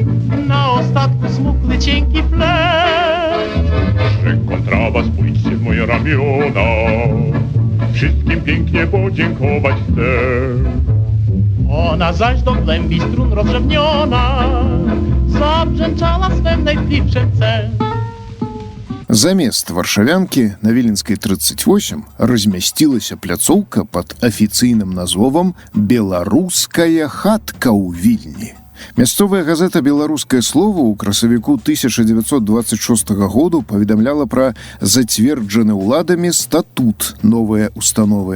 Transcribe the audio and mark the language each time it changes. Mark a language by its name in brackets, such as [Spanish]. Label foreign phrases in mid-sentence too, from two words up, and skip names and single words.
[Polish] Na ostatku smukły cienki flet. że kontrabas pójdźcie w moje ramiona, wszystkim pięknie podziękować chcę. Ona zaś do głębi strun rozrzewniona zabrzęczała swem najtliwszym C. [Belarusian] Замест варшавянкі на Віленскай 38 размясцілася пляцоўка пад афіцыйным назвовам «Беларуская хатка ў Вільні». Мясцовая газета «Беларускае слова» ў красавіку 1926 году паведамляла пра зацверджаны ўладамі статут новай установы.